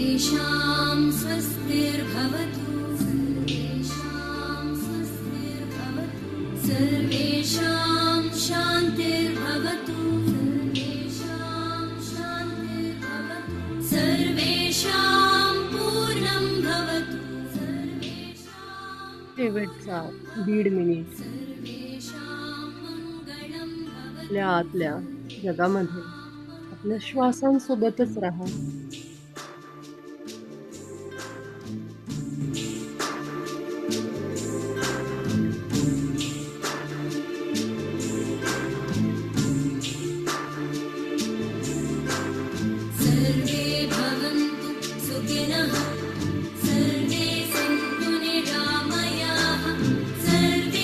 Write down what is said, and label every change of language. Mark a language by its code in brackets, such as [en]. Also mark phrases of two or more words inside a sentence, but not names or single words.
[sa] स्वस्तिर्भवतु सर्वेषां स्वस्तिर्भवतु सर्वेषां शान्तिर्भवतु सर्वेषां पूर्णं भवतु [mr] शेवटचा 1.5 मिनिट [sa] सर्वेषां मङ्गलं [mr] आपल्या [sa] भवतु [mr] आतल्या जगामध्ये आपल्या श्वासांसोबतच राहा. [sa] सर्वे भवन्तु सुखिनः सर्वे सन्तु निरामयाः सर्वे